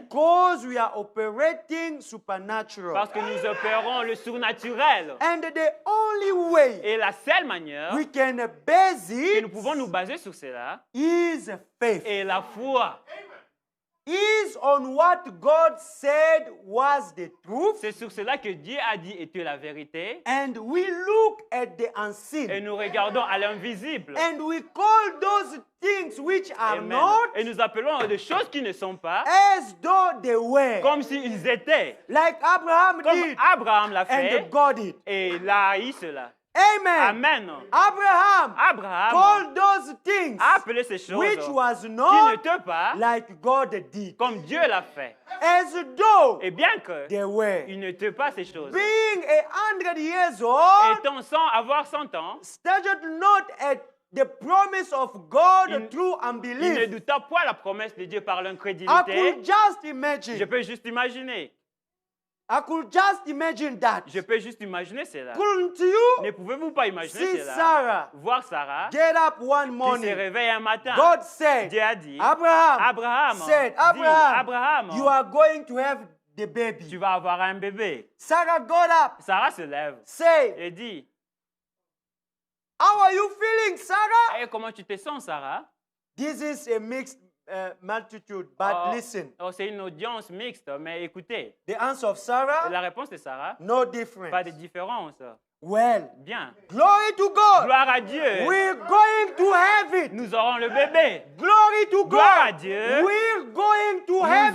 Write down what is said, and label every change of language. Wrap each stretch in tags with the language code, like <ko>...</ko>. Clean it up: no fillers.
<en>because we are operating supernatural.</en> <fr>parce que nous opérons le surnaturel.</fr> <en>And the only way</en> <fr>Et la seule manière</fr> <en>we can base</en> <fr>que nous</fr> <en>it</en> <fr>pouvons nous baser sur cela</fr> <en>is faith.</en> <fr>est la foi.</fr> <en>Is on what God said was the truth,</en> <fr>C'est sur cela que Dieu a dit était la vérité.</fr> <en>and we look at the</en> <fr>Et</fr> <en>unseen,</en> <fr>nous regardons à l'invisible.</fr> <en>and we call those things which are</en> <fr>Amen.</fr> <en>not</en> <fr>Et nous appelons des choses qui ne sont pas</fr> <en>as though they were,</en> <fr>comme s'ils étaient.</fr> <en>like Abraham</en> <fr>Comme</fr> <en>did,</en> <fr>Abraham l'a</fr> <en>and</en> <fr>fait</fr> <en>God did.</en> <fr>et il a eu cela.</fr> <en>Amen.</en> <fr>Amen.</fr> <en>Abraham</en> <fr>Abraham</fr> <en>called those things</en> <fr>a appelé ces choses</fr> <en>which was</en> <fr>qui</fr> <en>not</en> <fr>n'étaient pas</fr> <en>like God did,</en> <fr>comme Dieu l'a fait.</fr> <en>as though</en> <fr>Et bien que</fr> <en>they were.</en> <fr>il n'était pas ces choses.</fr> <en>Being 100 years old,</en> <fr>Étant sans avoir 100 ans,</fr> <en>started not at the promise of God</en> <fr>Il-</fr> <en>through</en> <fr>il ne</fr> <en>unbelief.</en> <fr>douta pas la promesse de Dieu par</fr> <en>I</en> <fr>l'incrédulité.</fr> <en>could just</en> <fr>Je</fr> <en>imagine.</en> <fr>peux juste imaginer.</fr> <en>I could just imagine that.</en> <fr>Je peux juste imaginer cela.</fr> <en>Couldn't you</en> <fr>Ne pouvez-vous pas imaginer</fr> <en>see</en> <fr>cela?</fr> <en>Sarah</en> <fr>Voir Sarah</fr> <en>get up one</en> <fr>qui se</fr> <en>morning?</en> <fr>réveille un matin.</fr> <en>God said,</en> <fr>Dieu a dit,</fr> <en>Abraham said,</en> <fr>dit,</fr> <en>Abraham, you are going to have the</en> <fr>tu</fr> <en>baby.</en> <fr>vas avoir un bébé.</fr> <en>Sarah got up,</en> <fr>Sarah se lève</fr> <en>say,</en> <fr>et dit,</fr> <en>how are you feeling, Sarah?</en> <fr>hey, comment tu te sens, Sarah?</fr> <en>This is a mixed multitude, but</en> <fr>Oh,</fr> <en>listen.</en> <fr>oh, c'est une audience mixte, mais écoutez,</fr> <en>The answer of Sarah,</en> <fr>la réponse de Sarah,</fr> <en>no</en> <fr>pas de</fr> <en>difference.</en> <fr>différence.</fr> <en>Well,</en> <fr>Bien.</fr> <en>glory to God.</en> <fr>Gloire à Dieu.</fr> <en>We're going to have it.</en> <fr>Nous aurons le bébé.</fr> <en>Glory to</en> <fr>Gloire à</fr> <en>God.</en> <fr>Dieu.</fr> <en>We're going to have</en>